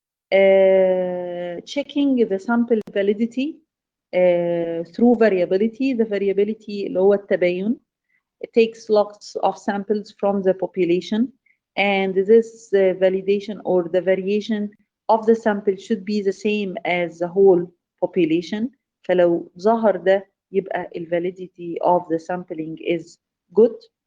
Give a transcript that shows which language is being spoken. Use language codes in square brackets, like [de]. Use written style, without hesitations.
[en] Checking the sample validity through variability. The variability [ar] اللي هو التباين. [en] It takes lots of samples from the population, and this validation or the variation of the sample should be the same as the whole population. [ar] فلو ظهر ده يبقى [en] ال validity of the sampling is good.